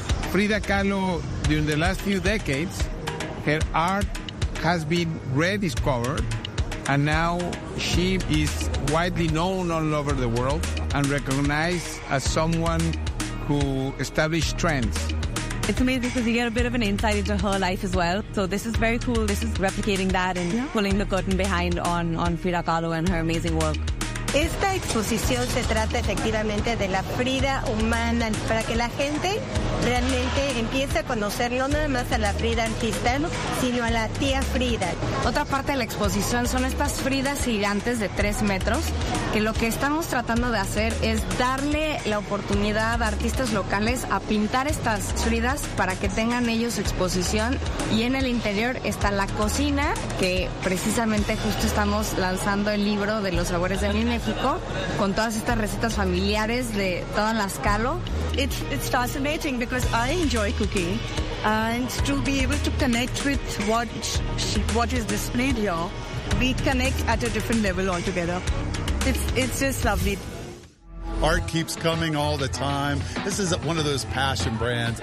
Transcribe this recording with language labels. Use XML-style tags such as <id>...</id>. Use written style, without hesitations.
<en>Frida Kahlo, during the last few decades, her art has been rediscovered, and now she is widely known all over the world and recognized as someone who established trends. It's amazing because you get a bit of an insight into her life as well. So this is very cool. This is replicating that and pulling the curtain behind on Frida Kahlo and her amazing work.</en> <es>Esta exposición se trata efectivamente de la Frida humana para que la gente realmente empiece a conocer no nada más a la Frida artista, sino a la tía Frida. Otra parte de la exposición son estas Fridas gigantes de 3 metros, que lo que estamos tratando de hacer es darle la oportunidad a artistas locales a pintar estas Fridas para que tengan ellos exposición. Y en el interior está la cocina, que precisamente justo estamos lanzando el libro de los sabores de mi México, con todas estas recetas familiares de todas las Kahlo.</es> <en>It's fascinating because I enjoy cooking, and to be able to connect with what is displayed here, we connect at a different level altogether. It's just lovely. Art keeps coming all the time. This is one of those passion brands.</en>